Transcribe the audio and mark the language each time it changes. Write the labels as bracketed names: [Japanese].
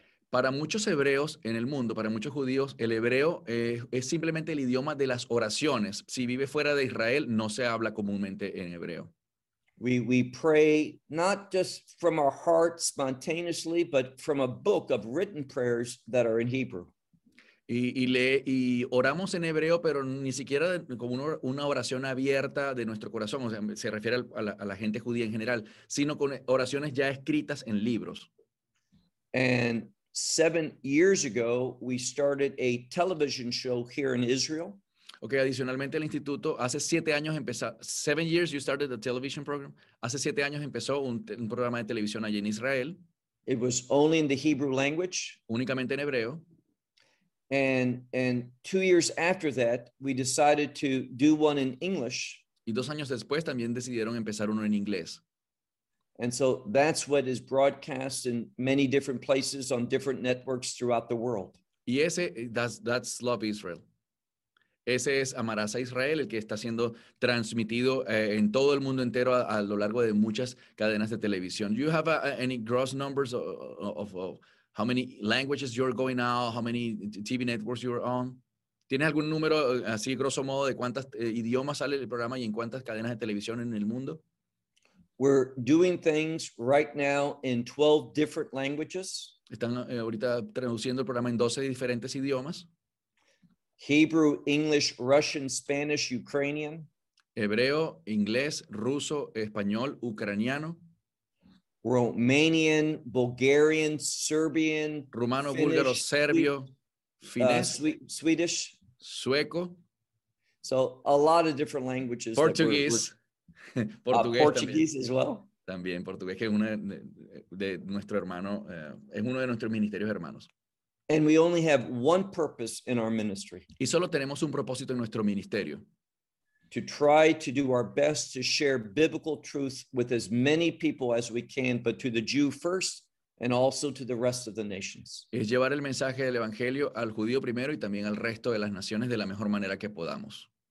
[Spanish] Para muchos hebreos en el mundo, para muchos judíos, el hebreo es simplemente el idioma de las oraciones. Si vive fuera de Israel, no se habla comúnmente en hebreo. [English] We pray not just from our hearts spontaneously, but from a book of written prayers that are in Hebrew. [Spanish] Y oramos en hebreo, pero ni siquiera como una oración abierta de nuestro corazón, o sea, se refiere a la gente judía en general, sino con oraciones ya escritas en libros. [English] And 7 years ago, we started a television show here in Israel. [Spanish] Okay, adicionalmente el instituto, hace 7 años empezó, [English] 7 years you started a television program, [Spanish] hace 7 años empezó un programa de televisión allí en Israel. [English] It was only in the Hebrew language. [Spanish] Únicamente en hebreo. [English] And 2 years after that, we decided to do one in English. [Spanish] Y 2 años después también decidieron empezar uno en inglés. [English] And so that's what is broadcast in many different places on different networks throughout the world. [Spanish] Y ese, that's Love Israel. Ese es Amarás a Israel, el que está siendo transmitido en todo el mundo entero a lo largo de muchas cadenas de televisión. [English] Do you have any gross numbers of how many languages you're going out, how many TV networks you're on? [Spanish] ¿Tienes algún número así, grosso modo, de cuántos idiomas sale el programa y en cuántas cadenas de televisión en el mundo? [English] We're doing things right now in 12 different languages. [Spanish] Están ahorita traduciendo el programa en 12 diferentes idiomas. [English] Hebrew, English, Russian, Spanish, Ukrainian. [Spanish] Hebreo, inglés, ruso, español, ucraniano. [English] Romanian, Bulgarian, Serbian. [Spanish] Rumano, [English] Finnish, [Spanish] búlgaro, serbio, finés. [English] Swedish. [Spanish] Sueco. [English] So a lot of different languages. Portuguese. [Spanish] Portugués Portuguese también. [English] As well. [Spanish] También portugués, que es uno de nuestro hermano, es uno de nuestros ministerios hermanos. [English] And we only have one purpose in our ministry. [Spanish] Y solo tenemos un propósito en nuestro ministerio. [English] To try to do our best to share biblical truth with as many people as we can, but to the Jew first and also to the rest of the nations. [Spanish] Es llevar el mensaje del evangelio al judío primero y también al resto de las naciones de la mejor manera que podamos.